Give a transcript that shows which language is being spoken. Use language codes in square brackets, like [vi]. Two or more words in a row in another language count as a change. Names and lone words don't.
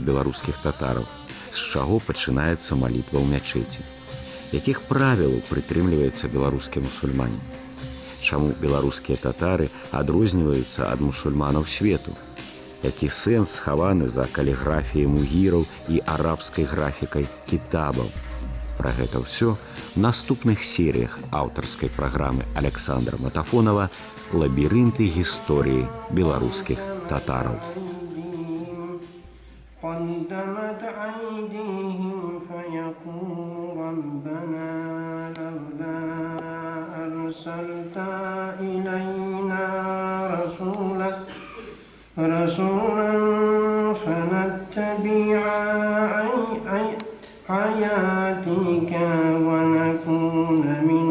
[be] беларускіх татараў, з чаго пачынаецца малітва ў мячэці, якіх правілаў прытрымліваецца беларускі мусульманін, чаму беларускія татары адрозніваюцца ад мусульманаў свету, які сэнс схаваны за каліграфіяй мугіраў і арабскай графікай кітабаў. Пра гэта ўсё в наступных серіях аўтарскай праграмы Александра Матафонова «Лабірынты гісторыі беларускіх татараў». [ar] قدمت أيديهم فيقول ربنا لولا أرسلت إلينا رسولا فنتبع آياتك ونكون